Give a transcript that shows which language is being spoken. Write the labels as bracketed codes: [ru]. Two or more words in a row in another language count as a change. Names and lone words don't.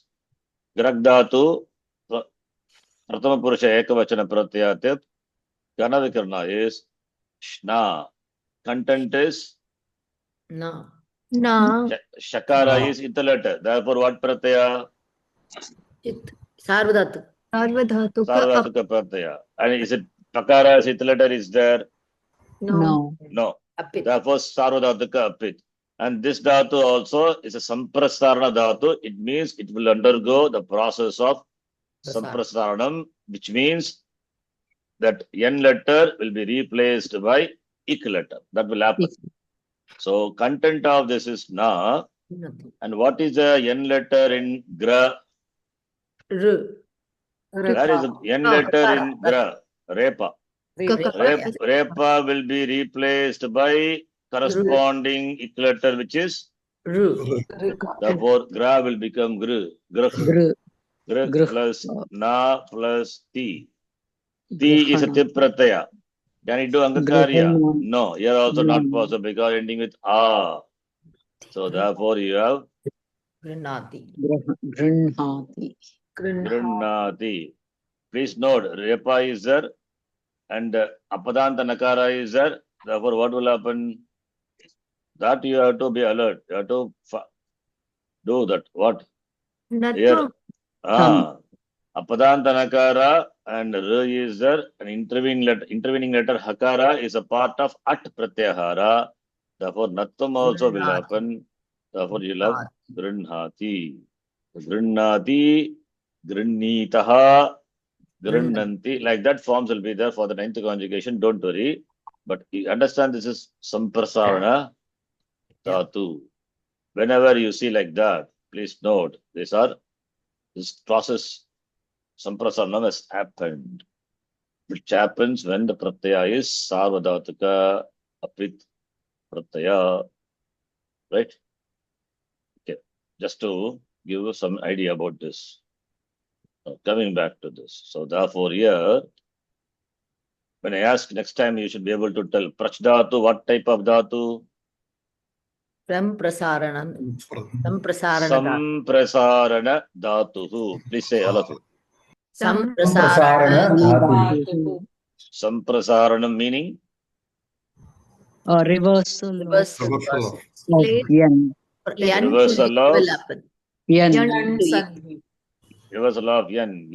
[sa] Grag dhatu, Prathama Purusha Ekavachana Pratyate, Ganavikarana [en] is [sa] Shna. [en] Content is No. Shakara is Italata. Therefore, what Pratyaya? Sarvadhatu. [sa] Sarvadhatuka Pratyaya. [en] And is it Pakara as Italata is there? No. No. Apit. Therefore, [sa] Sarvadhatuka Apit. [en] And this dhatu also is a [sa] samprasarana dhatu. [en] It means it will undergo the process of samprasaranam, which means that n letter will be replaced by ik letter. That will happen. So content of this is na. And what is the n letter in gra? R. That is the n letter in gra. Repa. Repa will be replaced by corresponding ik letter, which is Ru. therefore gra will become gru. Grh. Grh plus na plus ti. Ti is a tip pratyaya. Can it do angakarya? No, here also not possible because ending with a. So therefore you have Grinati. Grinnati. Please note, repa is there and [sa] apadanta nakara [en] is there. Therefore what will happen? that you have to be alert. You have to do that. What? Here. Natvam. [sa] Apadanta nakara [en] and r is there. An intervening letter hakara is a part of at pratyahara. Therefore, natvam also will happen. Therefore, you'll have grinhati. [sa] Grinnati, grinnitaha, grinnanti. [en] Like that forms will be there for the ninth conjugation. Don't worry. But you understand this is samprasarana dhatu. Whenever you see like that, please note this process samprasaranam has happened, which happens when the pratyaya is [sa] sarvadhataka apit pratyaya, [en] right? Okay, just to give you some idea about this. Coming back to this, so therefore here, when I ask next time, you should be able to tell [sa] prach dhatu, [en] what type of dhatu? Samprasaranam. [sa] Samprasarana dhatu. [en] Please say all of it. Samprasarana dhatu. Samprasaranam meaning? Reversal Reversal. Reversal of N. Reversal of will happen. N. And Sandhi. reversal of N.